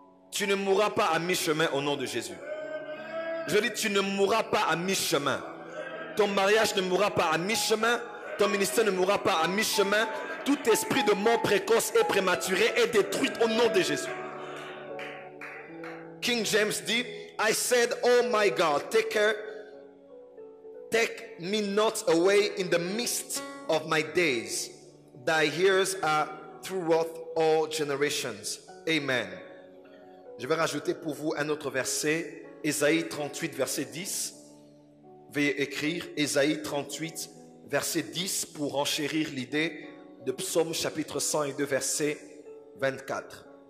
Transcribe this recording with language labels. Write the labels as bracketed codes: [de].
[fr] Tu ne mourras pas à mi-chemin au nom de Jésus. Je dis, tu ne mourras pas à mi-chemin. Ton mariage ne mourra pas à mi-chemin. Ton ministère ne mourra pas à mi-chemin. Tout esprit de mort précoce et prématuré est détruit au nom de Jésus. King James dit, [en] I said, oh my God, take me not away in the midst of my days. Thy years are throughout all generations. Amen. [fr] Je vais rajouter pour vous un autre verset, Ésaïe 38, verset 10. Veuillez écrire Ésaïe 38, verset 10 pour enchérir l'idée de Psaume chapitre 102, verset 24.